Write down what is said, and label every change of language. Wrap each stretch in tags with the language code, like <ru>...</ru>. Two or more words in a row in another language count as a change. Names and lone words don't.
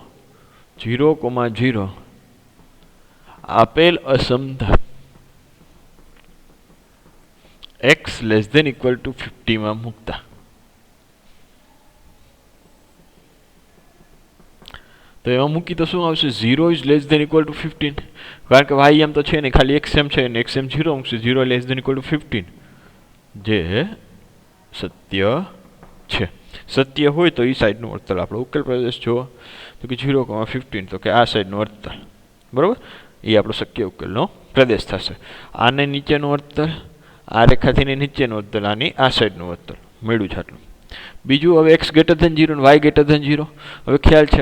<gu>0,0 આપેલ અસમતા x < 50 માં મૂકતા તો એમાં મૂકી તો શું આવશે</gu> <en>0 is less than equal to 15</en> <gu>કારણ કે y એમ તો છે ને ખાલી x એમ છે ને x એમ 0 મૂકશે</gu> <en>0 less than equal to 15</en> <gu>જે સત્ય છે સત્ય હોય તો એ સાઈડનું વર્તુળ આપણો ઉકેલ પ્રદેશ જુઓ તો કે 0,15 તો કે આ સાઈડનું વર્તુળ બરાબર એ આપણો શક્ય ઉકેલનો પ્રદેશ થશે આને નીચેનું વર્તુળ આ રેખાથી નીચેનું વર્તુળ આની આ સાઈડનું વર્તુળ મળ્યું છે આટલું બીજું હવે x > 0 અને y > 0 હવે ખ્યાલ છે</gu>